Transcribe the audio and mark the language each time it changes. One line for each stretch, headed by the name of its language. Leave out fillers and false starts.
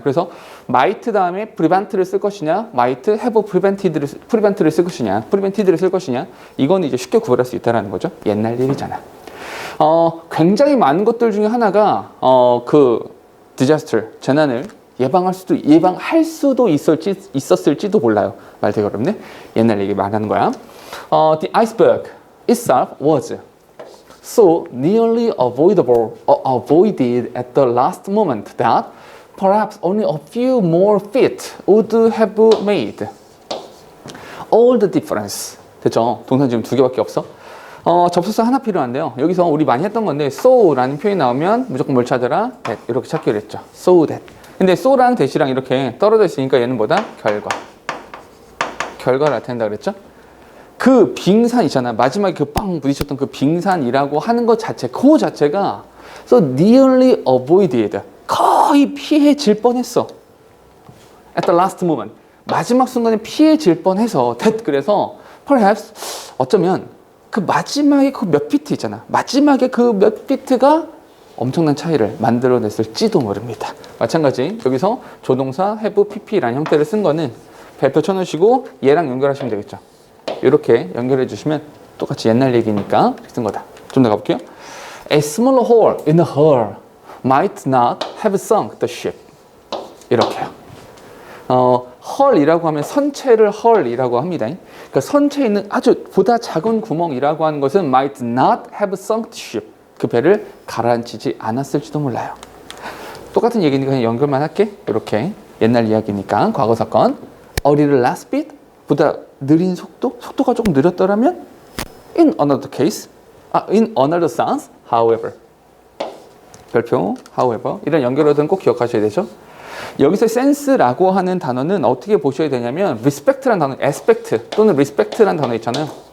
Korean: 그래서 might 다음에 prevent를 쓸 것이냐, might have prevent를 쓸 것이냐, prevented를 쓸 것이냐, 이건 이제 쉽게 구별할 수 있다는 거죠. 옛날 일이잖아. 굉장히 많은 것들 중에 하나가 그 disaster, 재난을 예방할 수도 있었을지도 몰라요. 말 되게 어렵네. 옛날 얘기 말하는 거야.
English: The iceberg itself was so nearly avoided at the last moment that perhaps only a few more feet would have made all the difference.
Korean: 됐죠? 동사 지금 2개밖에 없어. 접속사 하나 필요한데요. 여기서 우리 많이 했던 건데 so라는 표현이 나오면 무조건 뭘 찾아라? that. 이렇게 찾기로 했죠. so that. 근데 so랑 that이랑 이렇게 떨어져 있으니까 얘는 뭐다? 결과를 나타낸다 그랬죠? 그 빙산 있잖아. 마지막에 그 빵 부딪혔던 그 빙산이라고 하는 것 자체, 그 자체가
English: so nearly avoided.
Korean: 거의 피해질 뻔했어.
English: at the last moment.
Korean: 마지막 순간에 피해질 뻔해서 that. 그래서 perhaps 어쩌면 그 마지막에 그 몇 피트 있잖아. 마지막에 그 몇 피트가 엄청난 차이를 만들어냈을지도 모릅니다. 마찬가지 여기서 조동사 have pp라는 형태를 쓴 거는 별표 쳐놓으시고 얘랑 연결하시면 되겠죠. 이렇게 연결해 주시면 똑같이 옛날 얘기니까 쓴 거다. 좀 더 가볼게요.
English: A small hole in the hull might not have sunk the ship.
Korean: 이렇게요. hull이라고 하면 선체를 hull이라고 합니다. 그러니까 선체에 있는 아주 보다 작은 구멍이라고 하는 것은
English: might not have sunk the ship.
Korean: 그 배를 가라앉히지 않았을지도 몰라요. 똑같은 얘기니까 그냥 연결만 할게. 이렇게 옛날 이야기니까 과거 사건.
English: A little less speed
Korean: 보다 느린 속도가 조금 느렸더라면
English: in another case, in another sense, however.
Korean: 별표, however. 이런 연결어들은 꼭 기억하셔야 되죠. 여기서 sense라고 하는 단어는 어떻게 보셔야 되냐면 respect라는 단어, aspect 또는 respect라는 단어 있잖아요.